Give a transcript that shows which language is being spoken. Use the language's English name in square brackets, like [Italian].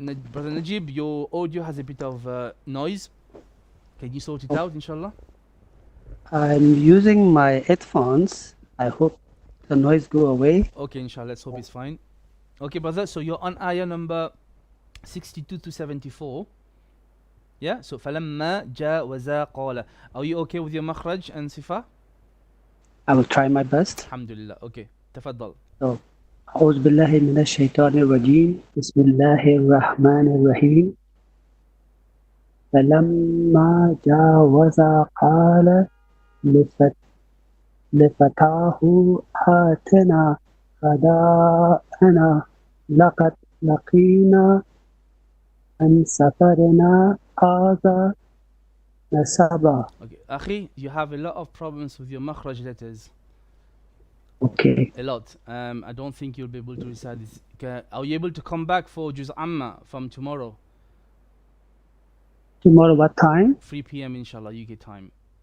[English] Brother Najib, your audio has a bit of noise. Can you sort it out, inshallah? I'm using my headphones. I hope the noise go away. Okay, inshallah, let's hope it's fine. Okay, brother, so you're on ayah number 62 to 74. Yeah, so [Arabic] فَلَمَّا جَاوَزَا قَالَ. [English] Are you okay with your makhraj and sifa? I will try my best. Alhamdulillah. Okay, [Arabic] تفضل. [English] So, [Arabic] أعوذ بالله من الشيطان الرجيم. بسم الله الرحمن الرحيم. فلما جاوز قال لفتاه آتنا غداءنا لقد لقينا عن سفرنا هذا نصبا. [English] Okay, Akhi, you have a lot of problems with your makhraj letters. Okay. A lot. I don't think you'll be able to recite this. Are you able to come back for Juz Amma from tomorrow? Tomorrow what time? 3 p.m. inshallah, UK time.